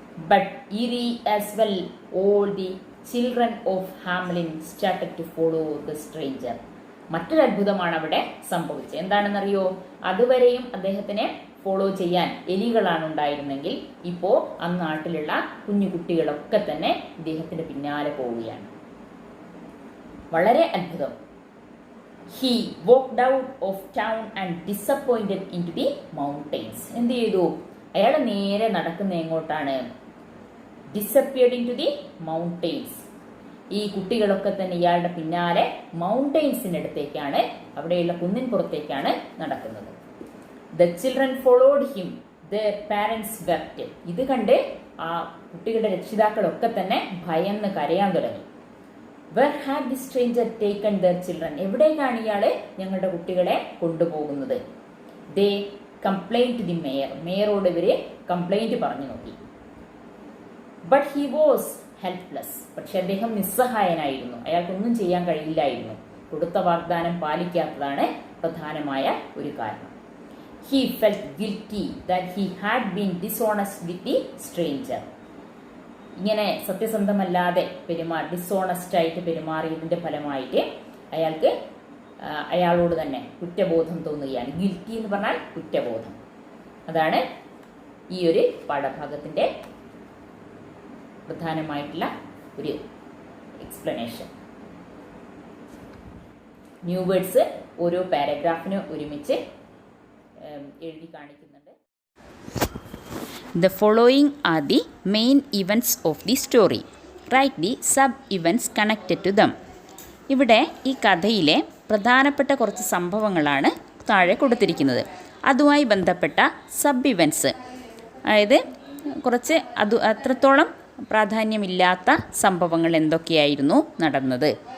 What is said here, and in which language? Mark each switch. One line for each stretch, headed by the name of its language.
English: But eerie as well, all the children of Hamelin started to follow the stranger.
Malayalam: മറ്റൊരു അത്ഭുതമാണ് അവിടെ സംഭവിച്ചത്. എന്താണെന്നറിയോ? അതുവരെയും അദ്ദേഹത്തിനെ ഫോളോ ചെയ്യാൻ എലികളാണ് ഉണ്ടായിരുന്നെങ്കിൽ ഇപ്പോൾ ആ നാട്ടിലുള്ള കുഞ്ഞു കുട്ടികളൊക്കെ തന്നെ ഇദ്ദേഹത്തിന്റെ പിന്നാലെ പോവുകയാണ്. വളരെ അത്ഭുതം.
English: He walked out of town and disappointed into the mountains.
Malayalam: എന്ത് ചെയ്തു? അയാൾ നേരെ നടക്കുന്ന എങ്ങോട്ടാണ്?
English: Disappeared into the mountains.
Malayalam: ഈ കുട്ടികളൊക്കെ തന്നെ ഇയാളുടെ പിന്നാലെ മൗണ്ടെയിൻസിൻ്റെ അടുത്തേക്കാണ്, അവിടെയുള്ള കുന്നിൻ പുറത്തേക്കാണ് നടക്കുന്നത്.
English: The children followed him, the parents wept.
Malayalam: ഇത് കണ്ട് ആ കുട്ടികളുടെ രക്ഷിതാക്കളൊക്കെ തന്നെ ഭയന്ന് കരയാൻ തുടങ്ങി.
English: Where had the stranger taken their children?
Malayalam: എവിടേക്കാണ് ഇയാള് ഞങ്ങളുടെ കുട്ടികളെ കൊണ്ടുപോകുന്നത്?
English: They complained to the mayor.
Malayalam: മേയറോട് ഇവര് കംപ്ലൈന്റ് പറഞ്ഞു നോക്കി.
English: But he was helpless.
Malayalam: പക്ഷെ അദ്ദേഹം നിസ്സഹായനായിരുന്നു. അയാൾക്കൊന്നും ചെയ്യാൻ കഴിയില്ലായിരുന്നു. കൊടുത്ത വാഗ്ദാനം പാലിക്കാത്തതാണ് പ്രധാനമായ ഒരു കാരണം.
English: He felt guilty that he had been dishonest with the stranger.
Malayalam: ഇങ്ങനെ സത്യസന്ധമല്ലാതെ ഡിസോണസ്റ്റായിട്ട് പെരുമാറിയതിൻ്റെ ഫലമായിട്ട് അയാൾക്ക് അയാളോട് തന്നെ കുറ്റബോധം തോന്നുകയാണ്. ഗിൽറ്റി എന്ന് പറഞ്ഞാൽ കുറ്റബോധം. അതാണ് ഈ ഒരു പാഠഭാഗത്തിൻ്റെ പ്രധാനമായിട്ടുള്ള ഒരു എക്സ്പ്ലനേഷൻ. ന്യൂ വേർഡ്സ് ഓരോ പാരഗ്രാഫിന് ഒരുമിച്ച് എഴുതി കാണിക്കുന്നുണ്ട്.
English: The following are the main events of the story. Write the sub-events connected to them.
Malayalam: ഇവിടെ ഈ കഥയിലെ പ്രധാനപ്പെട്ട കുറച്ച് സംഭവങ്ങളാണ് താഴെ കൊടുത്തിരിക്കുന്നത്. അതുമായി ബന്ധപ്പെട്ട സബ് ഇവൻറ്റ്സ്, അതായത് കുറച്ച് അത്രത്തോളം പ്രാധാന്യമില്ലാത്ത സംഭവങ്ങൾ എന്തൊക്കെയായിരുന്നു നടന്നത്.